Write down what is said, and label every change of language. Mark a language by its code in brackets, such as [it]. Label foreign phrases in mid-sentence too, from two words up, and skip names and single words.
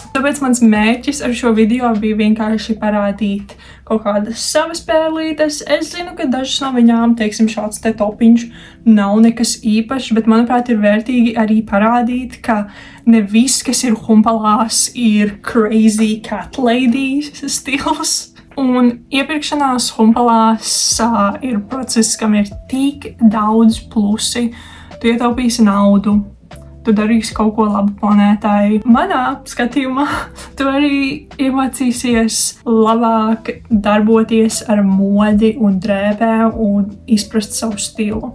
[lv] Tāpēc mans mērķis ar šo video bija vienkārši parādīt kaut kādas savas pērlītes. Es zinu, ka dažas no viņām, teiksim, šāds te topiņš nav nekas īpašs, bet manuprāt ir vērtīgi arī parādīt, ka ne viss, kas ir humpalās, ir [en] crazy cat lady [lv] stils. Un iepirkšanās humpalās ir process, kam ir tik daudz plusi. Tu ietaupīsi naudu. Tu darīsi kaut ko labu planētai. Manā skatījumā tu arī iemācīsies labāk darboties ar modi un drēbēm un izprast savu stilu.